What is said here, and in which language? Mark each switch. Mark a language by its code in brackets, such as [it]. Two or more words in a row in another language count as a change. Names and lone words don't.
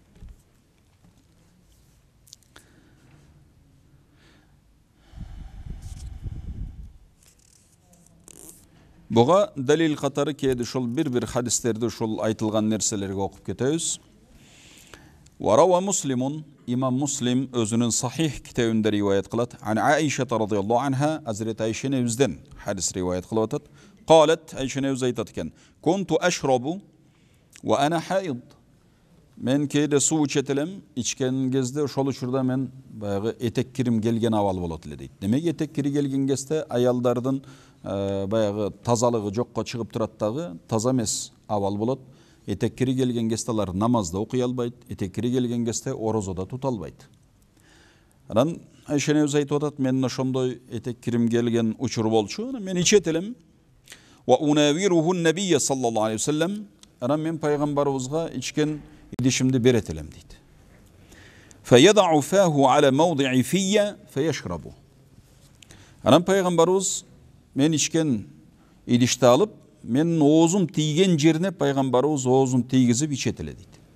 [ky] Буга далил катары кээде ошол бир хадистерди ошол айтылган нерселерге окуп кетебиз. [ar] وروى مسلم, [ky] имам Муслим өзүнүн сахих китебинде риваят кылат. [ar] عن عائشة رضي الله عنها, [ky] Азирет Айша энебизден хадис риваят кылып атат. [ar] Калат, [ky] Айша энебиз айтат экен: [ar] "كنت أشرب وأنا حائض." [ky] Мен кээде суу ичет элем, ичкен кезде ошол учурда мен баягы этек кирим келген абал болот эле дейт. Демек этек кири келген кезде аялдардын баягы тазалыгы жокко чыгып турат дагы, таза эмес абал болот. Этек кири келген кезде алар намазда окуй албайт, этек кири келген кезде орозодо тута албайт. Анан Айша энебиз айтып атат, мен ошондой этек кирим келген учур болчу, мен ичет элем. [ar] وأناوله النبي صلى الله عليه وسلم, [ky] анан мен пайгамбарыбызга ичкен идишимди берет элем дейт. [ar] فيضع فاه على موضع في فيشرب. [ky] Анан пайгамбарыбыз мен ичкен идишти алып, менин оозум тийген жерине пайгамбарыбыз оозун тийгизип ичет эле дейт.